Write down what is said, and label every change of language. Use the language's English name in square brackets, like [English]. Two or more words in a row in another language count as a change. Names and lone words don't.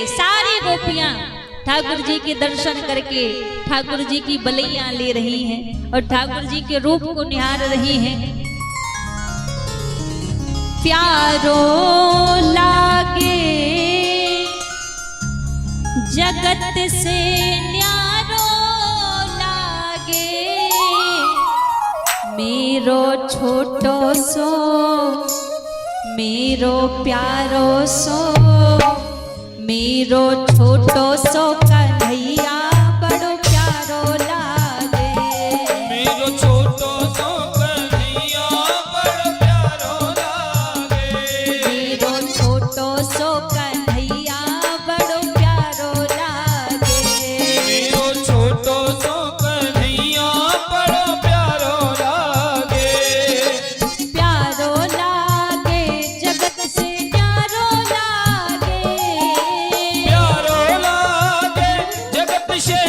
[Hindi] सारी गोपियां ठाकुर जी के दर्शन करके ठाकुर जी की बलैया ले रही हैं और ठाकुर जी के रूप को निहार रही हैं। [Braj] प्यारो लागे जगत से न्यारो लागे, मेरो छोटो सो मेरो प्यारो सो, मेरो छोटो सो कन्हैया बड़ो प्यारो लागे। मेरो छोटो सो कन्हैया बड़ो प्यारो लागे। मेरो छोटो सो कन्हैया बड़ो प्यारो लागे। मेरो छोटो सो कन्हैया बड़ो प्यारो लागे। प्यारो लागे जगत से न्यारो लागे। प्यारो लागे जगत